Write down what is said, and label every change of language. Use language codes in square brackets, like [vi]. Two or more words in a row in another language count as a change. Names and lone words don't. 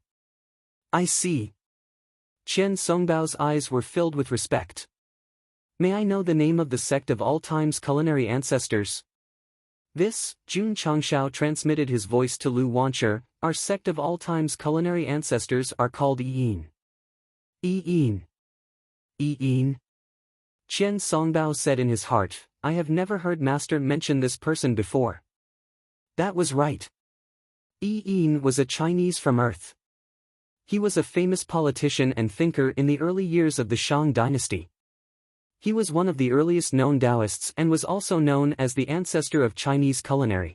[en] I see. Qian Songbao's eyes were filled with respect. May I know the name of the sect of all time's culinary ancestors? This, Jun Changxiao transmitted his voice to Lu Wancher, our sect of all time's culinary ancestors are called Yiyin. Yiyin. Yiyin. Qian Songbao said in his heart, I have never heard Master mention this person before. That was right. Yiyin was a Chinese from Earth. He was a famous politician and thinker in the early years of the Shang dynasty. He was one of the earliest known Taoists and was also known as the ancestor of Chinese culinary.